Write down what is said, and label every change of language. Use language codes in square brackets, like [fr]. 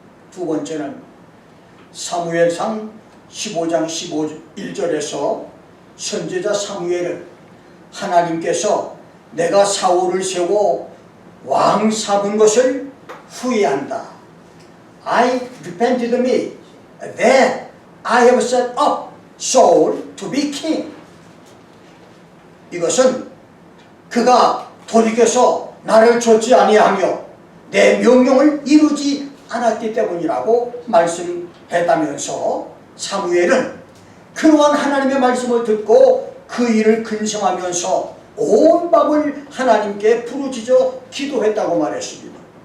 [ko] 두 번째는 사무엘상 15장 1절에서 선지자 사무엘은 하나님께서 내가 사울을 세워 왕 삼은 것을 후회한다. [en] I repented me that I have set up Saul to be king. [ko] 이것은 그가 돌이켜서 나를 좇지 아니하며 내 명령을 이루지 않았기 때문이라고 말씀했다면서, 사무엘은 그러한 하나님의 말씀을 듣고 그 일을 근심하면서 온 밤을 하나님께 부르짖어 기도했다고 말했습니다.